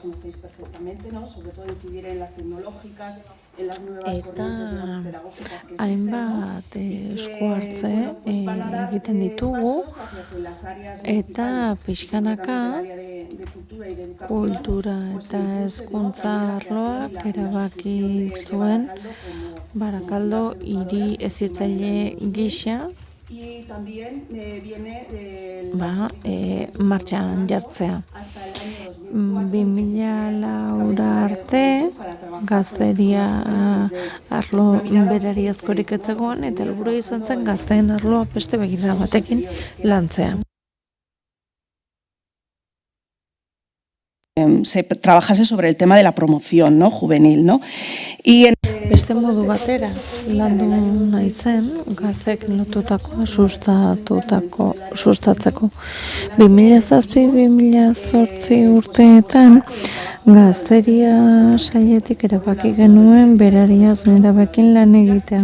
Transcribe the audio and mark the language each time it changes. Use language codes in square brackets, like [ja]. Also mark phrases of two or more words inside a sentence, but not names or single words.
[eu] Eta hainbat esku hartze egiten ditugu, eta pixkanaka kultura eta hezkuntza arloak erabaki zuen Barakaldo hiri hezitzaile gisa martxan jartzea. 2004 arte gazteria arlo berari askorik etzegoen, eta helburua izan zen gazteen arloa beste begira batekin lantzea. [es] se trabajase sobre el tema de la promoción, ¿no?, juvenil, ¿no? [eu] Beste modu batera, landu nahi zen, gazek lotutakoa sustatzeko. 2007-2008 urteetan, gazteria sailetik erabaki genuen berariaz nerabekin lan egitea.